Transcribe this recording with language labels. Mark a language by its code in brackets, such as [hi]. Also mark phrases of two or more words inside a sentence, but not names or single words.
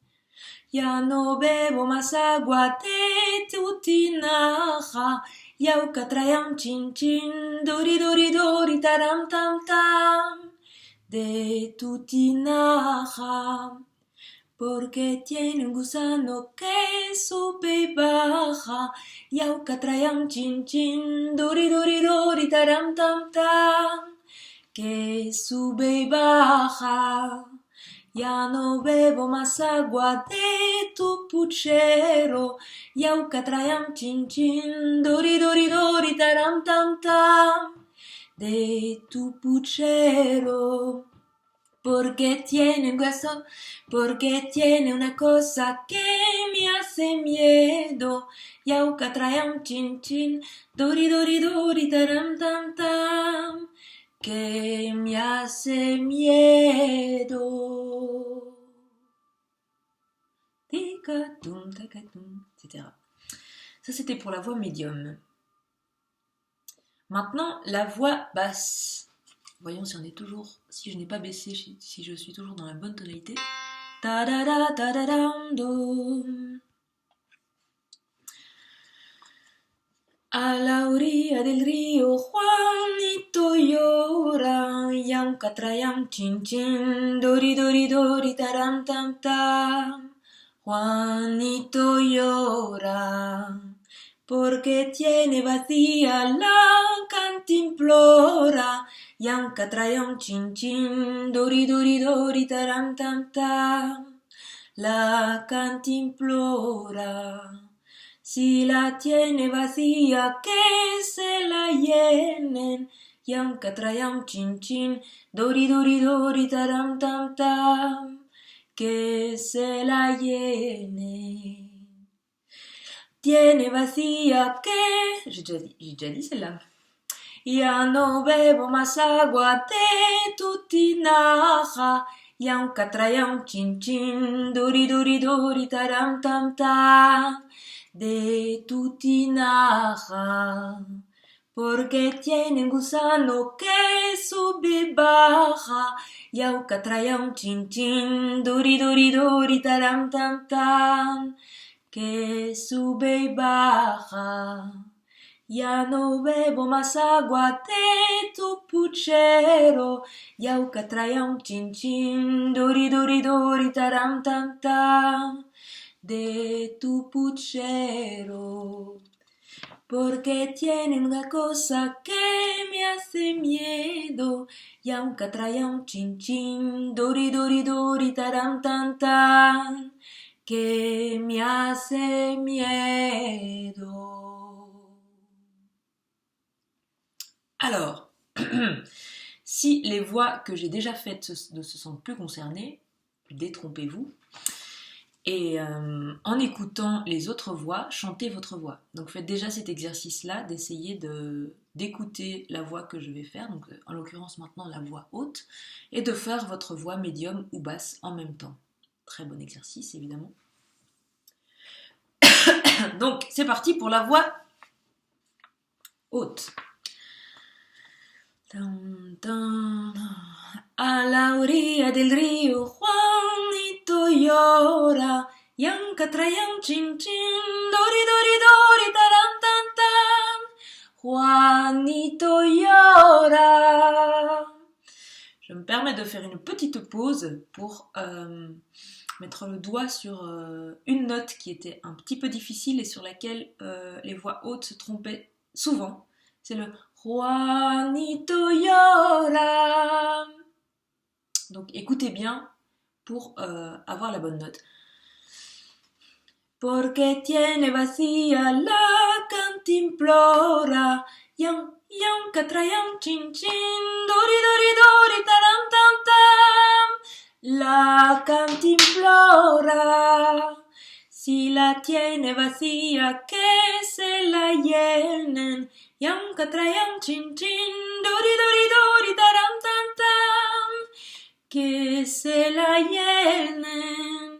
[es] Ya no bebo más agua de tu tinaja. Yauca trae un chin chin, dori dori dori, taram tam tam. De tu tinaja. porque tiene un gusano que sube y baja, yauca trayam chin chin, dori dori dori taram tam tam, que sube y baja. Ya no bebo más agua de tu puchero, yauca trayam chin chin, dori dori dori taram tam tam, de tu puchero. Porque tiene un hueso, porque tiene una cosa que me hace miedo. Yauca trayam chin chin, dori dori dori taram tam tam, que me hace miedo. Tikatum, takatum, [fr] etc. Ça c'était pour la voix médium. Maintenant la voix basse. Voyons si on est toujours, si je n'ai pas baissé, si je suis toujours dans la bonne tonalité. Ta da da ta da dam dum. [es] A la orilla del río Juanito llora, yamca trayam chin chin, dori dori dori taram tam tam. Juanito llora, porque tiene vacía la cantimplora, yamca trayam chin chin, dori dori dori taram tam tam. La cantimplora, si la tiene vacía que se la llenen, yamca trayam chin chin, dori dori dori taram tam tam, que se la llene. Tiene vacía que... [fr] J'ai déjà dit celle-là. [es] Ya no bebo más agua de tu tinaja, yamca trayam chin chin, dori dori dori taram tam tam, de tu tinaja. Porque tiene un gusano que sube y baja, yauca trayam chin chin, dori dori dori taram tam tam, que sube y baja. Ya no bebo más agua de tu puchero, yauca trayam chin chin, dori dori dori taram tam tam, de tu puchero. Porque tiene una cosa que me hace miedo, yauca trayam chin chin, dori dori dori taram tam tam, que me hace miedo. [fr] Alors, si les voix que j'ai déjà faites ne se sentent plus concernées, détrompez-vous. Et en écoutant les autres voix, chantez votre voix. Donc faites déjà cet exercice-là, d'essayer d'écouter la voix que je vais faire, donc en l'occurrence maintenant la voix haute, et de faire votre voix médium ou basse en même temps. Très bon exercice, évidemment. Donc c'est parti pour la voix haute. [es] A la orilla del río Juanito llora, yamca trayam chin chin, dori dori dori taram tam tam, Juanito llora. [fr] Je me permets de faire une petite pause pour mettre le doigt sur une note qui était un petit peu difficile et sur laquelle les voix hautes se trompaient souvent. C'est le [es] Juanito llora. [fr] Donc écoutez bien pour avoir la bonne note. [es] Porque tiene vacía la cantimplora, yamca trayam chin chin, dori dori dori taram tam tam, la cantimplora. Si la tiene vacía que se la llenen, yamca trayam chin chin, dori dori dori taram tam tam, que se la llenen.